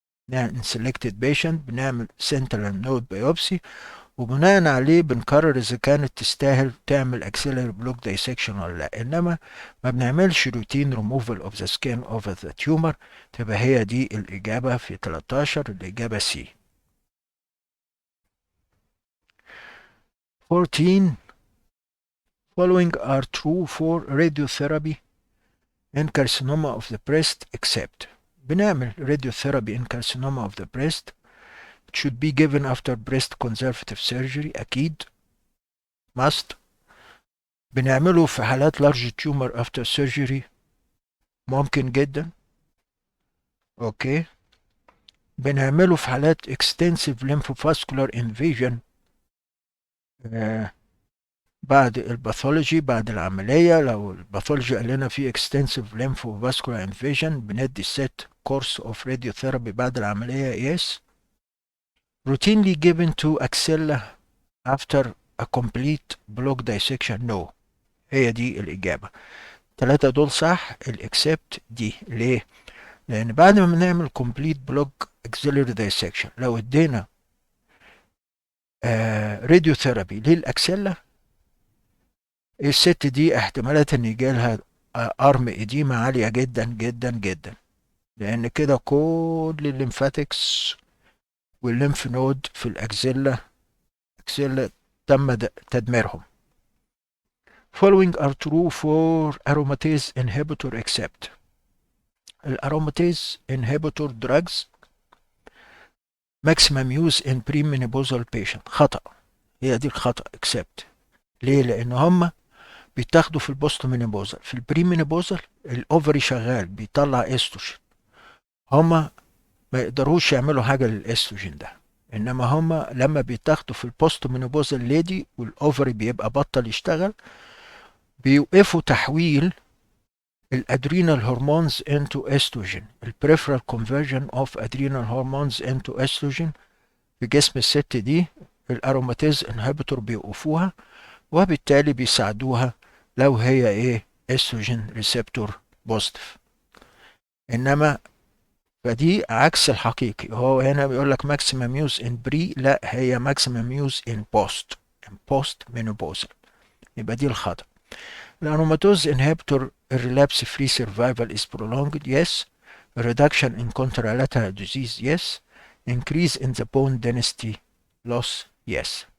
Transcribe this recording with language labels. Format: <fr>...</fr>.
<en>in selected patient</en> <ar>بنعمل</ar> <en>sentinel node biopsy،</en> <ar>وبناء عليه بنقرر اذا كانت تستاهل تعمل</ar> <en>axillary block dissection</en> <ar>ولا لا. انما ما بنعملش</ar> <en>routine removal of the skin over the tumor.</en> <ar>تبقى هي دي الاجابه في 13، الاجابه C.</ar> <en>14 following are true for radiotherapy in carcinoma of the breast except بنعمل radiotherapy in carcinoma of the breast. It should be given after breast conservative surgery</en> <ar>أكيد</ar> <en>must.</en> <ar>بنعمله في حالات</ar> <en>large tumor after surgery</en> <ar>ممكن جدا اوكي. بنعمله في حالات</ar> <en>extensive lymphovascular invasion</en> <ar>بعد الباثولوجي بعد العملية. لو الباثولوجي قال لنا في</ar> <en>extensive lymphovascular invasion</en> <ar>بندي</ar> <en>set course of radiotherapy</en> <ar>بعد العملية yes.</ar> <en>routinely given to axilla after a complete block dissection no.</en> <ar>هي دي الإجابة. 3 دول صح، الإكسبت دي ليه؟ لأن بعد ما بنعمل</ar> <en>complete block axillary dissection</en> <ar>لو ادينا راديوثيرابي للأكسلة، الست دي احتمالات ان يجيلها ارم اديمة عالية جدا جدا جدا، لأن كده كل الليمفاتكس والليمف نود في الأكسلة تم تدميرهم.</ar> <en>Following are true for aromatase inhibitor except الأروماتيز inhibitor drugs maximum use in premenopausal patient.</en> <ar>خطأ، هي دي الخطأ accept. ليه؟ لأن هما بيتاخدوا في البوست مينوبوزال. في البريمينوبوزال الأوفري شغال بيطلع استروجين، هما ما يقدروش يعملوا حاجة للاستروجين ده. انما هما لما بيتاخدوا في البوست مينوبوزال ليدي والاوفري بيبقى بطل يشتغل، بيوقفوا تحويل الادرينال هرمونز انتو استروجين، البريفرال كونفرجن اوف ادرينال هرمونز انتو استروجين في جسم الست دي. الاروماتيز انهبيتور بيوقفوها، وبالتالي بيساعدوها لو هي استروجين ريسبتور بوزيتيف. انما فدي عكس الحقيقي، هو هنا بيقول لك ماكسيمم يوز ان بري، لا هي ماكسيمم يوز ان بوست، ان بوست مينوبوزال، يبقى دي الخطأ.</ar> <en>الأروماتوز inhibitor relapse free survival is prolonged, yes. Reduction in contralateral disease, yes. Increase in the bone density loss, yes.</en>